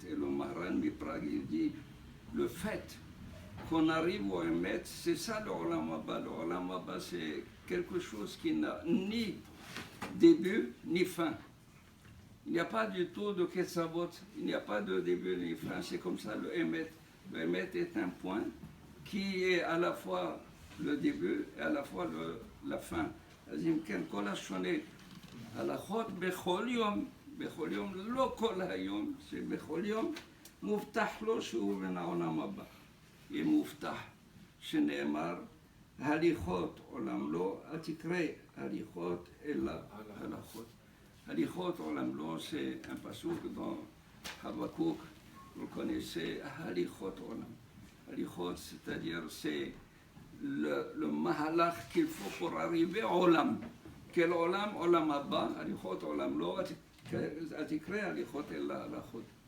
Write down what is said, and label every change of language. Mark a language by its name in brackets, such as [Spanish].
[French] Et le Maharan Miprag, il dit, le fait qu'on arrive au Emet, c'est ça le Olam Haba. Le Olam Haba, c'est quelque chose qui n'a ni début ni fin. Il n'y a pas du tout de Ketzavot, il n'y a pas de début ni fin, c'est comme ça le Emet. Le Emet est un point qui est à la fois le début et à la fois la fin. [Hebrew] אז אם כן, כל השונה, הלכות בכל יום, לא כל היום, שבכל יום מובטח לו שהוא בן העולם הבא. יהיה מובטח, שנאמר, הליכות עולם לא, אל תקרא הליכות אלא הלכות. הליכות עולם לא, [French] c'est un pasuk dans Habakkuk, vous le connaissez, [Hebrew] הליכות עולם. [French] הליכות, c'est-à-dire c'est le mahalach qu'il faut pour arriver au olam. Quel olam? [Hebrew] Olam haba, alichot olam lo, atikre alichot ella alachot.